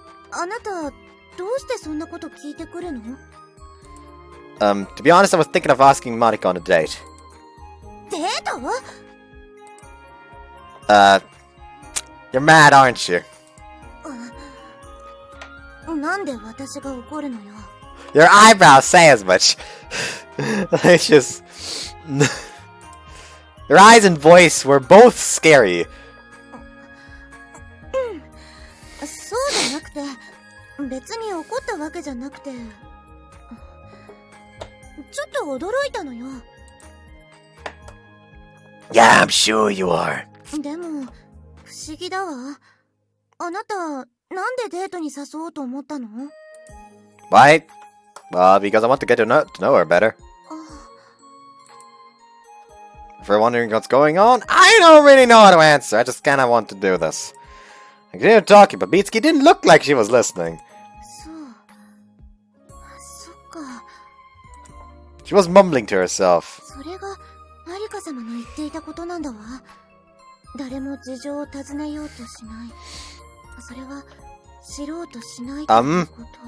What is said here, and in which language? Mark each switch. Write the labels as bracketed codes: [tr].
[ja] あなた、どうしてそんなこと聞いてくるの？ [en] To be honest, I was thinking of asking Marika on a date. [ja] デート？ [en] You're mad, aren't you? [ja] なんで私が怒るのよ。 [en] Your eyebrows say as much. It's just... Your eyes and voice were both scary. [ja] そうじゃなくて、別に怒ったわけじゃなくて、ちょっと驚いたのよ。 [en] Yeah, I'm sure you are. [ja] でも、不思議だわ。あなた、なんでデートに誘おうと思ったの？ [en] Why? Because I want to get to know her better. If you're wondering what's going on, I don't really know how to answer. I just kinda want to do this. I continued talking, but Mitsuki didn't look like she was listening. [ja] そう。そっか。 [en] She was mumbling to herself. [ja] それが、マリカ様の言っていたことなんだわ。誰も事情を尋ねようとしない。それは、知ろうとしないということ。